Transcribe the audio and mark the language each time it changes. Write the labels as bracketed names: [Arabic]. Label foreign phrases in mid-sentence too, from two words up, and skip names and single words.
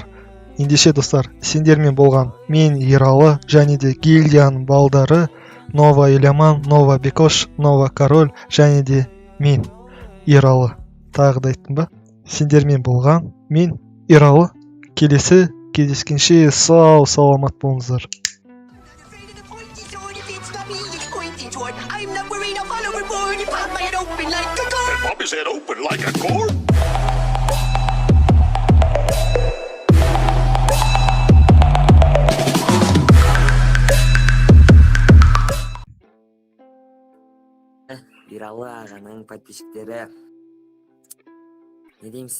[Kazakh] Ендеше достар, сендермен болған мен Ералы, және де гильдияның балдары Нова Еламан, Нова Бекош, Нова Король, және де мен Ералы. Тағы да айттым ба? Сендермен болған мен Ералы, келесі кездескенше сау саламат болыңыздар. [English] I'm not worried, I'll follow a board. You pop my head open like a car. And pop his head open like a cork. [Kazakh] Ералы ағаның подписчиктері. Не дейміз?